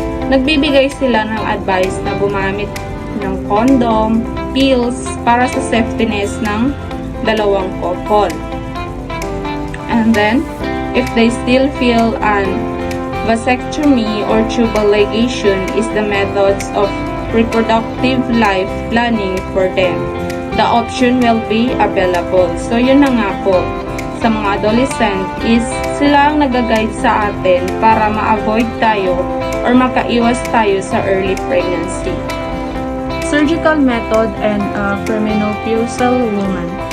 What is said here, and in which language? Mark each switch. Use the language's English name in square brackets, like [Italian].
[Filipino] Nagbibigay sila ng advice na gumamit ng condom, pills para sa safetyness ng dalawang couple. [English] And then, if they still feel vasectomy or tubal ligation is the methods of reproductive life planning for them, the option will be available. [Filipino] So, yun na nga po. Sa mga adolescent is sila ang nag-guide sa atin para ma-avoid tayo or makaiwas tayo sa early pregnancy. [English] Surgical method and premenopausal woman.